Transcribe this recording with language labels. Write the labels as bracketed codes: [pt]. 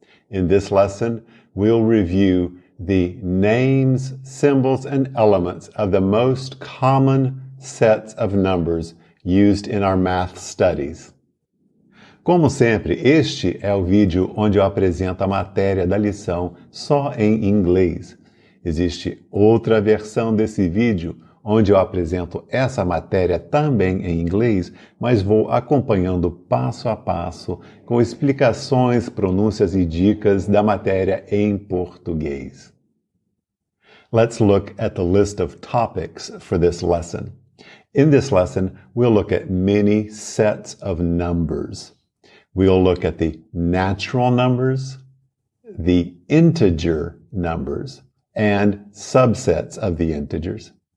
[en] In this lesson, we'll review the names, symbols, and elements of the most common sets of numbers used in our math studies. [pt] Como sempre, este é o vídeo onde eu apresento a matéria da lição só em inglês. Existe outra versão desse vídeo onde eu apresento essa matéria também em inglês, mas vou acompanhando passo a passo com explicações, pronúncias e dicas da matéria em português. [en] Let's look at the list of topics for this lesson. In this lesson, we'll look at many sets of numbers. We'll look at the natural numbers, the integer numbers, and subsets of the integers.